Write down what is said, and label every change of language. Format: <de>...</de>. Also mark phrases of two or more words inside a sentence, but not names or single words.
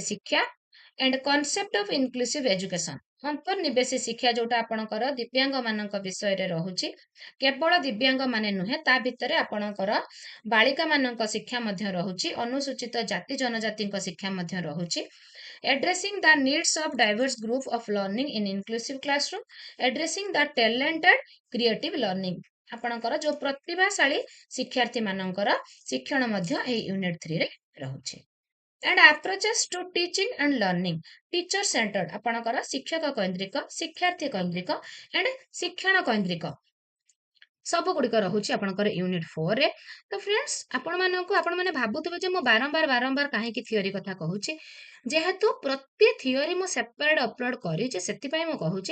<or>ଶିକ୍ଷା</or> <en>and concept of inclusive education,</en> <or>ଅନ୍ତର୍ନିବେଶୀ ଶିକ୍ଷା ଯୋଉଟା ଆପଣଙ୍କର ଦିବ୍ୟାଙ୍ଗ ମାନଙ୍କ ବିଷୟରେ ରହୁଛି, କେବଳ ଦିବ୍ୟାଙ୍ଗ ମାନେ ନୁହେଁ, ତା ଭିତରେ ଆପଣଙ୍କର ବାଳିକା ମାନଙ୍କ ଶିକ୍ଷା ମଧ୍ୟ ରହୁଛି, ଅନୁସୂଚିତ ଜାତି ଜନଜାତିଙ୍କ ଶିକ୍ଷା ମଧ୍ୟ ରହୁଛି,</or> <en>addressing the needs of diverse group of learning in inclusive classroom, addressing the talented creative learning,</en> <or>ଆପଣଙ୍କର ଯୋଉ ପ୍ରତିଭାଶାଳୀ ଶିକ୍ଷାର୍ଥୀ ମାନଙ୍କର ଶିକ୍ଷଣ ମଧ୍ୟ ଏହି ୟୁନିଟ୍ 3 ରେ ରହୁଛି।</or> <en>and approaches to teaching and learning, teacher centered,</en> <or>ଆପଣଙ୍କର ଶିକ୍ଷକ କୈନ୍ଦ୍ରିକ, ଶିକ୍ଷାର୍ଥୀ କୈନ୍ଦ୍ରିକ and ଶିକ୍ଷଣ କୈନ୍ଦ୍ରିକ ସବୁ ଗୁଡ଼ିକ ରହୁଛି ଆପଣଙ୍କର ୟୁନିଟ୍ 4ରେ। ତ ଫ୍ରେଣ୍ଡସ୍ ଆପଣମାନେ ଭାବୁଥିବେ ଯେ ମୁଁ ବାରମ୍ବାର କାହିଁକି ଥିଓରି କଥା କହୁଛି, ଯେହେତୁ ପ୍ରତି ଥିଓରି ମୁଁ</or> <en>separate upload</en> <or>କରିଛି, ସେଥିପାଇଁ ମୁଁ କହୁଛି।</or>